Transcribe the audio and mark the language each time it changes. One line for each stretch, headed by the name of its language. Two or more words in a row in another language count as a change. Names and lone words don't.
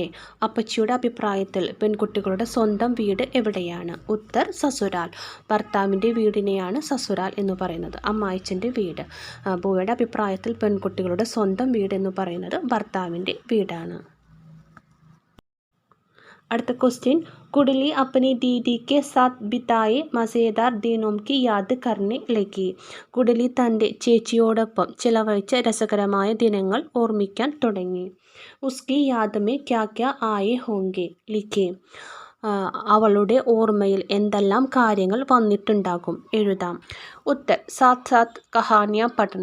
Malayalam: അപ്പച്ചിയുടെ അഭിപ്രായത്തിൽ പെൺകുട്ടികളുടെ സ്വന്തം വീട് എവിടെയാണ്?
Hindi: उत्तर ससुराल.
Malayalam: ഭർത്താവിൻ്റെ വീടിനെയാണ് സസുരാൽ എന്ന് പറയുന്നത്, അമ്മായിച്ചൻ്റെ വീട്. ബുവയുടെ അഭിപ്രായത്തിൽ പെൺകുട്ടികളുടെ സ്വന്തം വീട് എന്ന് പറയുന്നത് ഭർത്താവിൻ്റെ വീടാണ്. അടുത്ത ക്വസ്റ്റ്യൻ,
Hindi: ഗുഡിലി अपनी दीदी के साथ बिताए मज़ेदार दिनों की याद करने लगी.
Malayalam: ഗുഡിലി തൻ്റെ ചേച്ചിയോടൊപ്പം ചിലവഴിച്ച രസകരമായ ദിനങ്ങൾ ഓർമ്മിക്കാൻ തുടങ്ങി.
Hindi: उसकी याद में क्या क्या आए होंगे लिखें.
Malayalam: അവളുടെ ഓർമ്മയിൽ എന്തെല്ലാം കാര്യങ്ങൾ വന്നിട്ടുണ്ടാകും?
Hindi: എഴുതാം. उत्तर साथ साथ कहानियाँ पढ़ना.